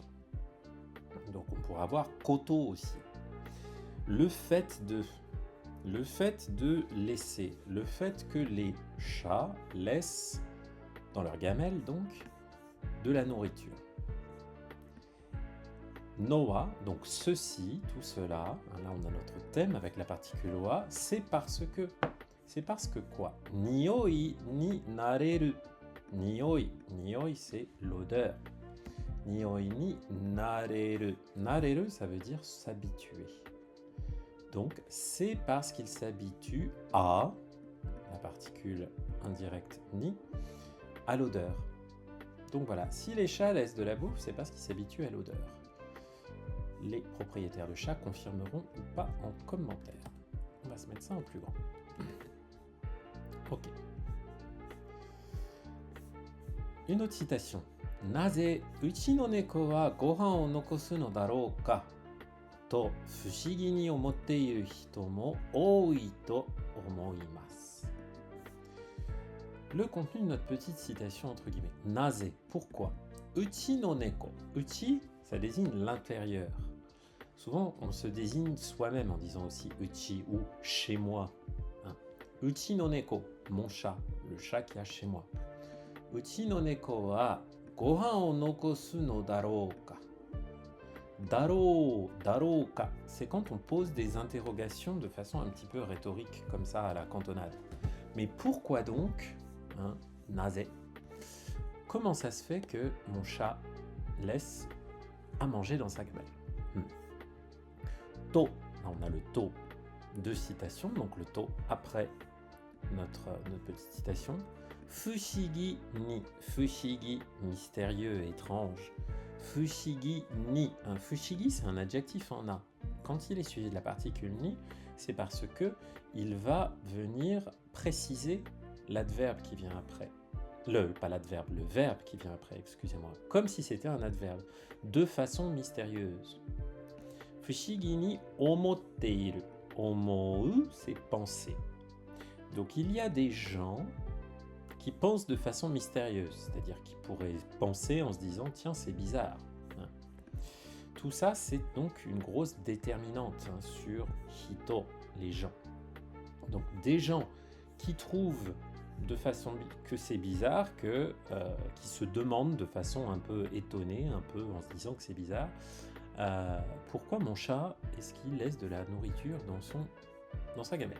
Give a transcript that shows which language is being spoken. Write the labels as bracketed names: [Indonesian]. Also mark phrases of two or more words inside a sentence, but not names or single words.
[French] Donc on pourra avoir koto aussi. Le fait de laisser, le fait que les chats laissent dans leur gamelle donc de la nourriture. Noa, donc ceci, tout cela, là on a notre thème avec la particule wa, c'est parce que quoi? [Japanese] 匂いに慣れる. [French] Nioi c'est l'odeur. [Japanese] 匂いに慣れる. [French] Nareru ça veut dire s'habituer. Donc c'est parce qu'il s'habitue à, la particule indirecte ni, à l'odeur. Donc voilà, si les chats laissent de la bouffe, c'est parce qu'ils s'habituent à l'odeur. Les propriétaires de chats confirmeront ou pas en commentaire. On va se mettre ça en plus grand. Ok. Une autre citation. [Japanese] なぜうちの猫はご飯を残すのだろうかと不思議に思っている人も多いと思います. [French] Le contenu de notre petite citation entre guillemets. [Japanese] Naze, pourquoi? うちの猫. [French] Uchi, ça désigne l'intérieur. Souvent, on se désigne soi-même en disant aussi uchi ou chez moi. [Japanese] うちの猫, [French] mon chat, le chat qu'il y a chez moi. [Japanese] うちの猫はご飯を残すのだろうか. だろうか, [French] c'est quand on pose des interrogations de façon un petit peu rhétorique, comme ça à la cantonade. Mais pourquoi donc, naze? Comment ça se fait que mon chat laisse à manger dans sa gamelle? To, là on a le to de citation, donc le to après notre petite citation. [Japanese] 不思議に、不思議, [French] mystérieux, étrange. [Japanese] 不思議に, [French] un fushigi c'est un adjectif en a. Quand il est suivi de la particule ni, c'est parce que il va venir préciser l'adverbe qui vient après. Pas l'adverbe, le verbe qui vient après, excusez-moi. Comme si c'était un adverbe, de façon mystérieuse. [Japanese] 不思議に思っている. [French] Omou, c'est penser. Donc il y a des gens qui pensent de façon mystérieuse, c'est-à-dire qui pourraient penser en se disant « tiens, c'est bizarre ». Tout ça, c'est donc une grosse déterminante sur hito, les gens. Donc des gens qui trouvent de façon que c'est bizarre, qui se demandent de façon un peu étonnée, un peu en se disant que c'est bizarre, Pourquoi mon chat, est-ce qu'il laisse de la nourriture dans sa gamelle?